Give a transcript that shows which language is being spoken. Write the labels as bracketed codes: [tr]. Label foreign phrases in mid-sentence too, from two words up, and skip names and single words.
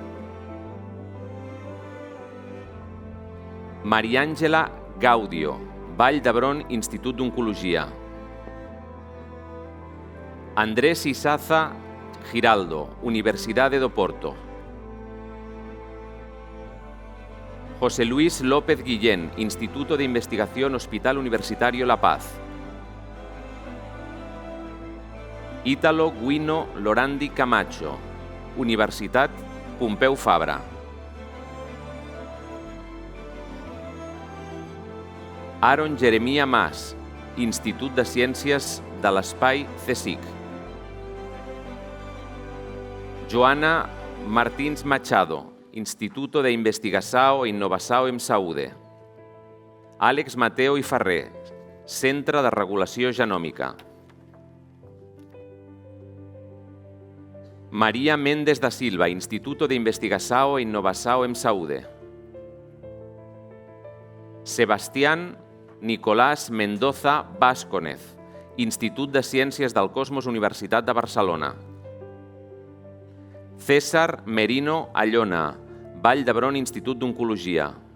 [ca] Mariàngela Gaudio, Vall d'Hebron, Institut d'Oncologia. [pt] Andrés Isaza Giraldo, Universidade do Porto. [es] José Luis López Guillén, Instituto de Investigación Hospital Universitario La Paz. [ca] Ítalo Guino Lorandi Camacho, Universitat Pompeu Fabra. Aaron Jeremia Mas, Institut de Ciències de l'Espai CSIC. [pt] Joana Martins Machado, Instituto de Investigação e Inovação em Saúde. [ca] Àlex Mateo i Ferrer, Centre de Regulació Genòmica. [pt] Maria Méndez da Silva, Instituto de Investigação e Inovação em Saúde. [ca] Sebastián Nicolás Mendoza Vázquez, Institut de Ciències del Cosmos, Universitat de Barcelona. César Merino Allona, Vall d'Hebron, Institut d'Oncologia.